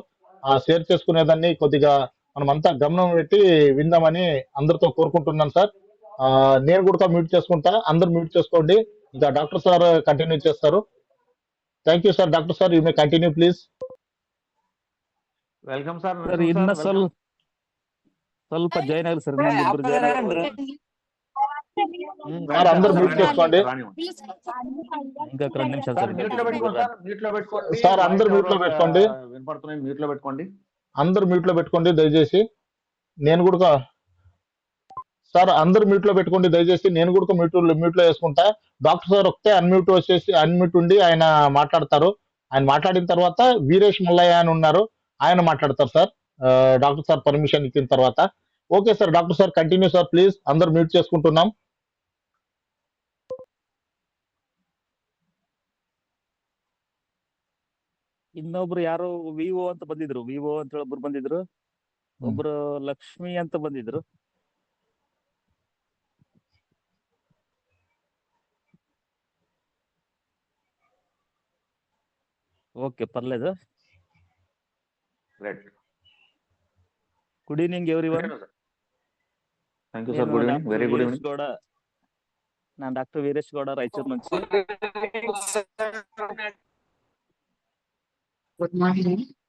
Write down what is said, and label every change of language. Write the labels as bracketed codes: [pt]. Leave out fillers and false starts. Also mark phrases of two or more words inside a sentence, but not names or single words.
[te] ఆ షేర్ చేసుకునేదాన్ని కొద్దిగా మనమంతా గమనం పెట్టి విందామని అందరితో కోరుకుంటున్నాను సార్. నేను కూడా మ్యూట్ చేసుకుంటా, అందరు మ్యూట్ చేసుకోండి. ఇంకా డాక్టర్ సార్ కంటిన్యూ చేస్తారు. [en] thank you [te] సార్. [en] Doctor sir, you may continue please. welcome sir. [kn] ಸರ್ ಇನ್ನ ಸ್ವಲ್ಪ ಜಾಯ್ನ್ ಆಗಲಿ ಸರ್, ಇನ್ನೊಂದಿಬ್ರು ಜಾಯ್ನ್ ಆಗಲಿ. [te] సార్ అందరు మ్యూట్ చేసుకోండి. ఇంకా 2 నిమిషాలు సార్. సార్ అందరు మ్యూట్ లో పెట్టుకోండి. వినపడుతున్నాయి, మ్యూట్ లో పెట్టుకోండి. అందరు మ్యూట్ లో పెట్టుకోండి దయచేసి. నేను కూడా సార్ అందరు మ్యూట్ లో పెట్టుకోండి దయచేసి. నేను కూడా మ్యూట్ లో వేసుకుంటా. డాక్టర్ సార్ ఒకటే అన్మ్యూట్ ఉండి ఆయన మాట్లాడతారు. ఆయన మాట్లాడిన తర్వాత వీరేష్ మల్లయ్య అని ఉన్నారు, ఆయన మాట్లాడతారు సార్, డాక్టర్ సార్ పర్మిషన్ ఇచ్చిన తర్వాత. ఓకే సార్. [en] doctor sir continue sir please. [te] అందరు మ్యూట్ చేసుకుంటున్నాం. ಇನ್ನೊಬ್ರು ಯಾರೋ ವಿವೋ ಅಂತ ಬಂದಿದ್ರು, ವಿವೋ ಅಂತ ಒಬ್ರು ಬಂದಿದ್ರು, ಒಬ್ರು ಲಕ್ಷ್ಮಿ ಅಂತ ಬಂದಿದ್ರು. ఓకే, పర్లేదు. గ్రేట్. [en] Good evening everyone. Thank you sir. [te] నేను [en] Good evening, డాక్టర్ very good వీరేష్ ఈవినింగ్. [te] గౌడ. నేను డాక్టర్ వీరేష్ గౌడ, రాయచూరు నుంచి. [en] Good morning.